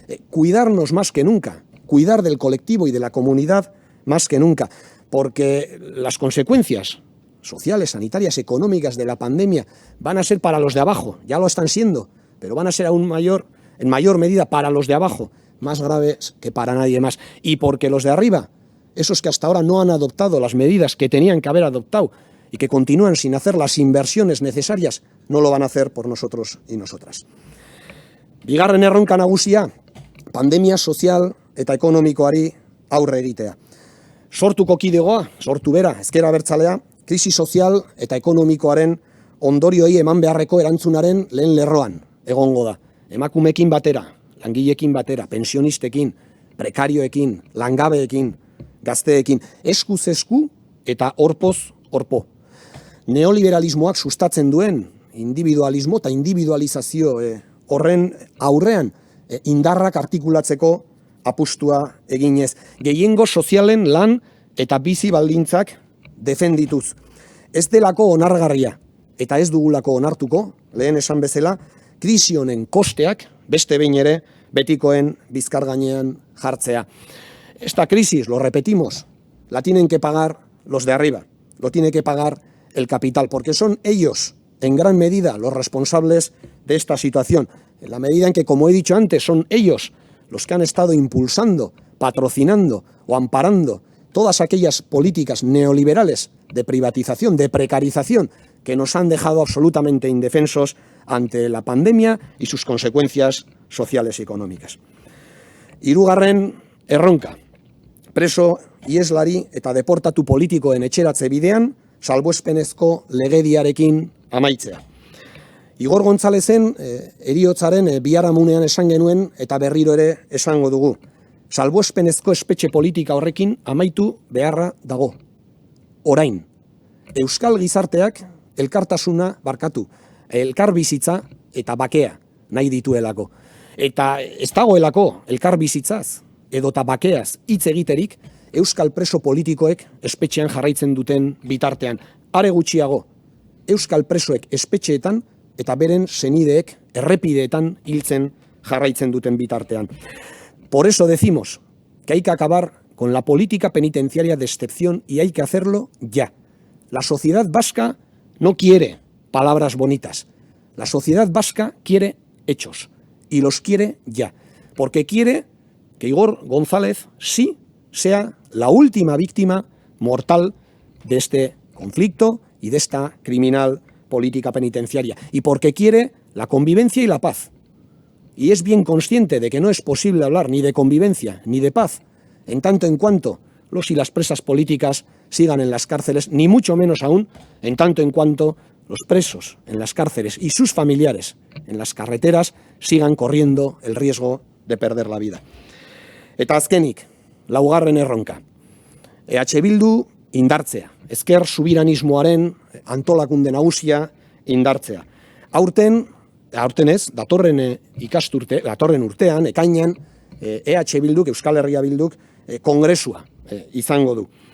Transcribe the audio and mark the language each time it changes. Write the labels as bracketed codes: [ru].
[es] Cuidarnos más que nunca, cuidar del colectivo y de la comunidad más que nunca, porque las consecuencias sociales, sanitarias, económicas de la pandemia van a ser para los de abajo, ya lo están siendo, pero van a ser en mayor medida para los de abajo, más graves que para nadie más. Y porque los de arriba, esos que hasta ahora no han adoptado las medidas que tenían que haber adoptado y que continúan sin hacer las inversiones necesarias, no lo van a hacer por nosotros y nosotras. [eu] Bigarren erronka nagusia, pandemia sozial eta ekonomikoari aurre egitea. Sortuko kidegoa, sortu bera, ezker abertzalea, krisi sozial eta ekonomikoaren ondorioei eman beharreko erantzunaren lehen lerroan egongo da. Emakumeekin batera, langileekin batera, pensionistekin, prekarioekin, langabeekin, gazteekin, eskuz esku eta horpoz horpo. Neoliberalismoak sustatzen duen individualismo eta individualizazio horren aurrean indarrak artikulatzeko apustua eginez. Gehiengo sozialen lan eta bizi baldintzak defendituz. Ez delako onargarria eta ez dugulako onartuko, lehen esan bezala, krisi honen kosteak beste behin ere betikoen bizkar gainean jartzea. [es] Esta crisis, lo repetimos, la tienen que pagar los de arriba, lo tiene que pagar el capital, porque son ellos, en gran medida, los responsables de esta situación, en la medida en que, como he dicho antes, son ellos los que han estado impulsando, patrocinando o amparando todas aquellas políticas neoliberales de privatización, de precarización, que nos han dejado absolutamente indefensos ante la pandemia y sus consecuencias sociales y económicas. [eu] Hirugarren erronka, preso ieslari eta deportatu politikoen etxeratze bidean, salbuespenezko legediarekin amaitzea. Igor Gonzalezen heriotzaren biharamunean esan genuen eta berriro ere esango dugu. Salbuespenezko espetxe politika horrekin amaitu beharra dago. Orain, Euskal gizarteak elkartasuna barkatu, elkarbizitza eta bakea nahi dituelako. Eta ez dagoelako elkarbizitzaz edota bakeaz hitz egiterik Euskal preso politikoek espetxean jarraitzen duten bitartean. Are gutxiago, Euskal presoek espetxeetan eta beren senideek errepideetan hiltzen jarraitzen duten bitartean. [es] Por eso decimos que hay que acabar con la política penitenciaria de excepción y hay que hacerlo ya. La sociedad vasca no quiere palabras bonitas. La sociedad vasca quiere hechos y los quiere ya, porque quiere que Igor González sí sea la última víctima mortal de este conflicto y de esta criminal política penitenciaria, y porque quiere la convivencia y la paz. Y es bien consciente de que no es posible hablar ni de convivencia ni de paz en tanto en cuanto los y las presas políticas sigan en las cárceles, ni mucho menos aún en tanto en cuanto los presos en las cárceles y sus familiares en las carreteras sigan corriendo el riesgo de perder la vida. [eu] Eta azkenik, laugarren erronka. EH Bildu indartzea, ezker subiranismoaren antolakunde nagusia indartzea. Aurten ez, datorren urtean, ekainean, EH Bilduk, Euskal Herria Bilduk, kongresua izango du.